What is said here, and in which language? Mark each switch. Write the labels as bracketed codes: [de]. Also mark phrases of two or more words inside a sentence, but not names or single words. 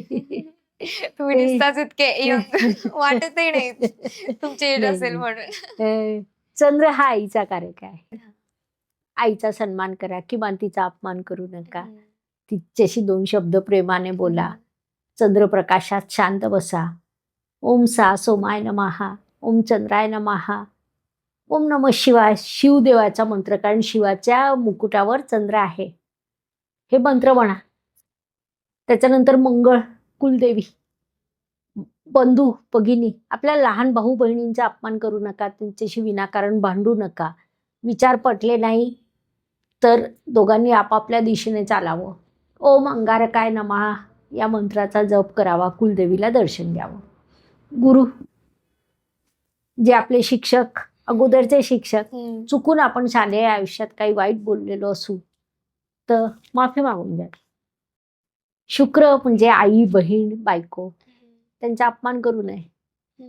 [mr] तुम्ही दिसताच इतके वाटतही नाही तुमची एज असेल म्हणून. चंद्र हा आईचा कारक आहे. आईचा सन्मान करा, किमान तिचा अपमान करू नका. तिच्याशी 2 शब्द प्रेमाने बोला. चंद्रप्रकाशात शांत बसा. [sa] ओम सा सोमाय नमः. ओम चंद्राय नमः. ओम नमः शिवाय. [mr] शिवदेवाचा मंत्र, कारण शिवाच्या मुकुटावर चंद्र आहे. हे मंत्र म्हणा. त्याच्यानंतर मंगळ, कुलदेवी, बंधू भगिनी, आपल्या लहान भाऊ बहिणींचा अपमान करू नका. त्यांच्याशी विनाकारण भांडू नका. विचार पटले नाही तर दोघांनी आपापल्या दिशेने चालावं. [sa] ओम अंगारकाय नमः [mr] या मंत्राचा जप करावा. कुलदेवीला दर्शन द्यावं. गुरु, जे आपले शिक्षक, अगोदरचे शिक्षक, चुकून आपण शालेय आयुष्यात काही वाईट बोललेलो असू तर माफी मागून द्या. शुक्र म्हणजे आई, बहीण, बायको, त्यांचा अपमान करू नये.